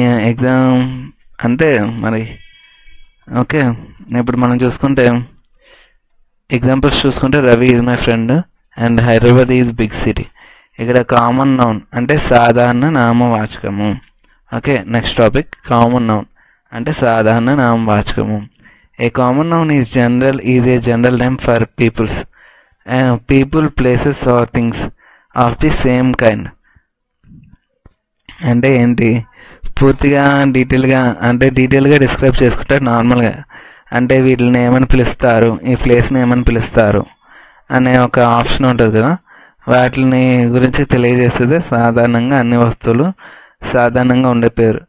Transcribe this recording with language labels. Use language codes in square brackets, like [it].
[te] Exam అంతే మరి. Okay, ఇప్పుడు మనం చూసుకుంటే ఎగ్జాంపుల్స్ చూసుకుంటే [en] Ravi is my friend and Hyderabad is big city. [te] ఇక్కడ కామన్ నౌన్ అంటే సాధారణ నామవాచకము. Okay, next topic, common noun అంటే సాధారణ నామవాచకము. [en] A common noun is a general name for people, places or things of the same kind. [te] అంటే ఏంటి, పూర్తిగా డీటెయిల్గా డిస్క్రైబ్ చేసుకుంటారు నార్మల్గా. అంటే వీటిని ఏమని పిలుస్తారు, ఈ ప్లేస్ని ఏమని పిలుస్తారు అనే ఒక ఆప్షన్ ఉంటుంది కదా, వాటిని గురించి తెలియజేసేది సాధారణంగా అన్ని వస్తువులు సాధారణంగా ఉండే పేరు.